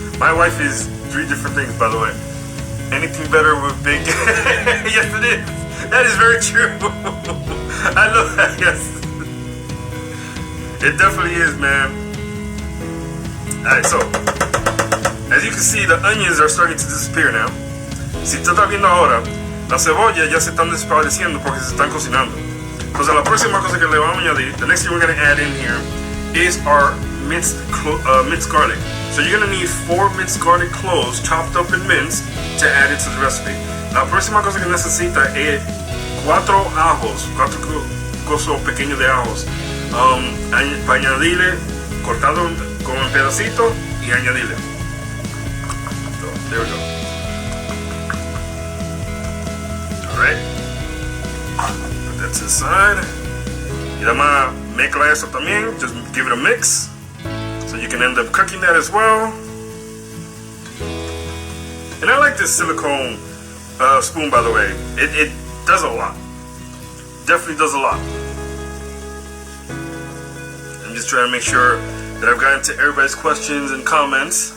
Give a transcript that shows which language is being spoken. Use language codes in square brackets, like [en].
[en] My wife is 3 different things, by the way. Anything better with big... Yes, it is. That is very true. I love that, yes. It definitely is, man. Alright, so, as you can see, the onions are starting to disappear now. [es] Si tú estás viendo ahora, las cebollas ya se están desapareciendo porque se están cocinando. Entonces la próxima cosa que le vamos a añadir, [en] the next thing we're going to add in here is our minced garlic. So you're going to need 4 minced garlic cloves chopped up and minced to add into the recipe. [es] La próxima cosa que necesita es 4 ajos, 4 cosos pequeños de ajos, para añadirle, cortado con un pedacito y añadirle. [en] So, there we go. Alright, put that to the side. [es] Y además mezcla eso también, [en] just give it a mix. So you can end up cooking that as well. And I like this silicone spoon, by the way. It does a lot. Definitely does a lot. I'm just trying to make sure that I've gotten to everybody's questions and comments.